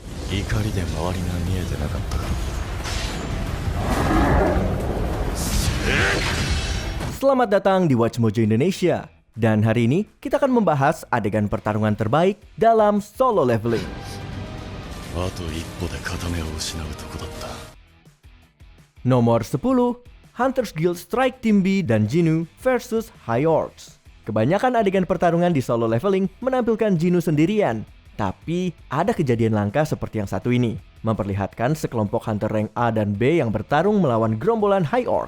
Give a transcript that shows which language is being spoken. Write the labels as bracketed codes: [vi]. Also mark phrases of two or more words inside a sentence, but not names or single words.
[ja] 怒りで周りが見えてなかったか。 [id] Selamat datang di Watch Mojo Indonesia. Dan hari ini kita akan membahas adegan pertarungan terbaik dalam Solo Leveling. [ja] あと一歩で片目を失うとこだった。 [id] Nomor 10, Hunters Guild Strike Team B dan Jinu versus High Orcs. Kebanyakan adegan pertarungan di Solo Leveling menampilkan Jinu sendirian. Tapi ada kejadian langka seperti yang satu ini, memperlihatkan sekelompok Hunter rank A dan B yang bertarung melawan gerombolan High Orc.